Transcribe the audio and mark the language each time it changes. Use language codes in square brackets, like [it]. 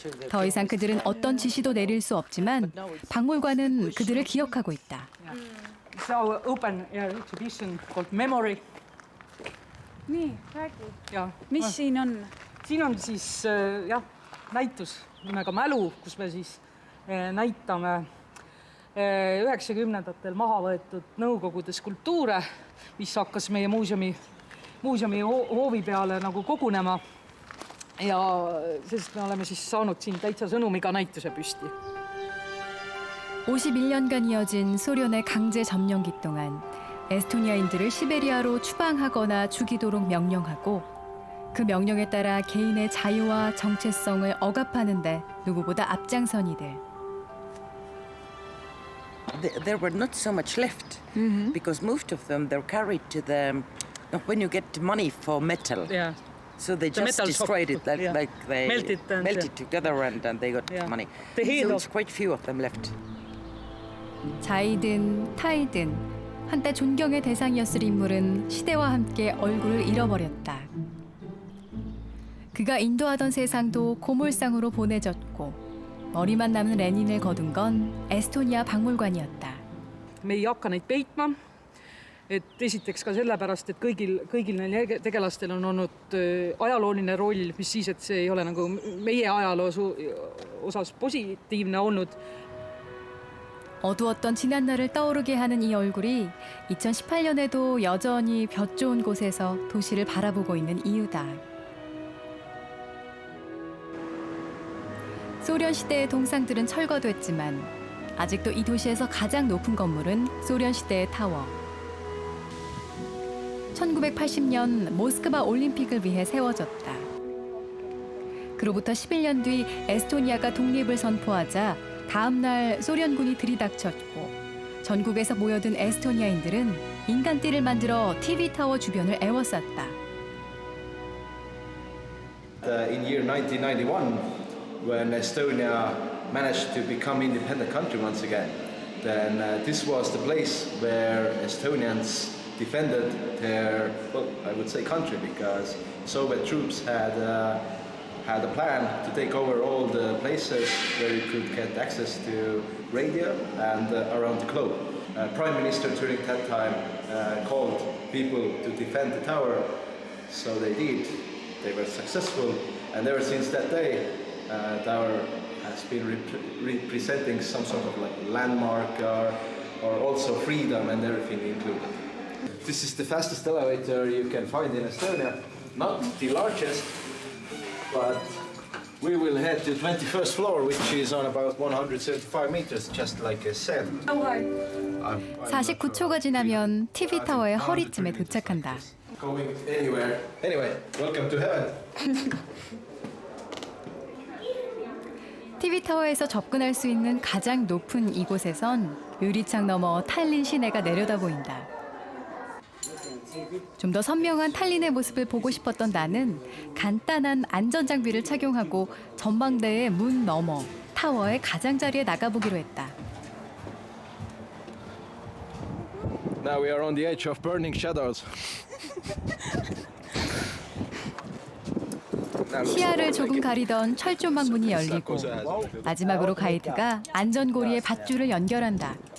[ko] 더 이상 그들은 어떤 지시도 내릴 수 없지만 박물관은 그들을 기억하고 있다. [en] It's our open air exhibition called Memory. [et] nii, räägi. Ja, Mis siin on? siin on siis jah, näitus nimega Mälu, kus me siis näitame 90-ndatel maha võetud Nõukogude skulptuure, mis hakkas meie muuseumi hoovi peale nagu kogunema. Ja sest me oleme siis saanud siin täitsa sõnumiga näituse püsti. [ko] 51년간 이어진 소련의 강제 점령기 동안 에스토니아인들을 시베리아로 추방하거나 죽이도록 명령하고 그 명령에 따라 개인의 자유와 정체성을 억압하는데 누구보다 앞장선 이들. [en] There were not so much left because most of them they're carried to the when you get money for metal. Yeah. So they just destroyed it like they melted together and they got money. So it's quite few of them left. [ko] 자이든 타이든 한때 존경의 대상이었을 인물은 시대와 함께 얼굴을 잃어버렸다. 그가 인도하던 세상도 고물상으로 보내졌고 머리만 남은 레닌을 거둔 건 에스토니아 박물관이었다. [et] Me ei hakka neid peitma. Et esiteks ka sellepärast, et kõigil neil tegelastel on olnud ajalooline roll, mis siis, et see ei ole nagu meie ajaloo osas positiivne olnud. [ko] 어두웠던 지난날을 떠오르게 하는 이 얼굴이 2018년에도 여전히 볕 좋은 곳에서 도시를 바라보고 있는 이유다. 소련 시대의 동상들은 철거됐지만 아직도 이 도시에서 가장 높은 건물은 소련 시대의 타워. 1980년 모스크바 올림픽을 위해 세워졌다. 그로부터 11년 뒤 에스토니아가 독립을 선포하자 다음 날 소련군이 들이닥쳤고 전국에서 모여든 에스토니아인들은 인간띠를 만들어 TV 타워 주변을 에워쌌다. [en] In year 1991, when Estonia managed to become independent country once again, then this was the place where Estonians defended their, well, I would say country, because Soviet troops had a plan to take over all the places where you could get access to radio and around the globe. Prime Minister during that time called people to defend the tower, so they did. They were successful, and ever since that day, tower has been representing some sort of like landmark or also freedom and everything included. This is the fastest elevator you can find in Estonia. Not the largest, but we will head to 21st floor, which is on about 175 meters, just like I said. [ko] 49초가 지나면 TV 타워의 허리쯤에 도착한다. [en] Going anywhere. Anyway, welcome to heaven. [ko] TV 타워에서 접근할 수 있는 가장 높은 이곳에선 유리창 너머 탈린 시내가 내려다 보인다. 좀 더 선명한 탈린의 모습을 보고 싶었던 나는 간단한 안전장비를 착용하고 전망대의 문 너머 타워의 가장자리에 나가보기로 했다. [en] Now we are on the edge of burning shadows. [ko] 시야를 조금 가리던 철조망 문이 열리고 마지막으로 가이드가 안전고리의 밧줄을 연결한다.